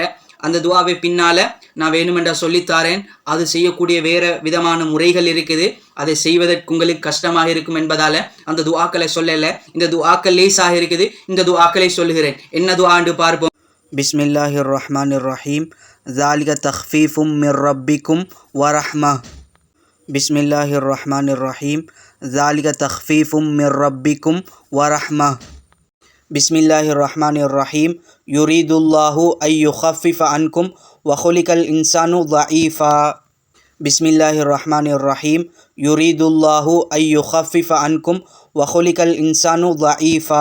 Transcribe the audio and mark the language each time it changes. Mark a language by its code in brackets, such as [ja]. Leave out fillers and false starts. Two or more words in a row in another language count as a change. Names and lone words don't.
[ta] அந்த துஆவை பின்னால நான் வேணுமென்றா சொல்லித்தாரேன். அது செய்யக்கூடிய வேறு விதமான முறைகள் இருக்குது. அதை செய்வதற்கு உங்களுக்கு கஷ்டமாக இருக்கும் என்பதால அந்த துஆக்களை சொல்லல. இந்த துஆக்கள் லேசாக இருக்குது. இந்த துஆக்களை சொல்லுகிறேன். என்ன துஆன்னு பார்ப்போம். [ar] بسم الله الرحمن الرحيم. ذَلِكَ تَخْفِيفٌ مِّن رَّبِّكُمْ وَرَحْمَةٌ. بسم الله الرحمن الرحيم. ذَلِكَ تَخْفِيفٌ مِّن رَّبِّكُمْ وَرَحْمَةٌ. بسم الله الرحمن الرحيم. يريد الله أن يخفف عنكم وخلق الإنسان ضعيفا. بسم الله الرحمن الرحيم. يريد الله أن يخفف عنكم وخلق الإنسان ضعيفا.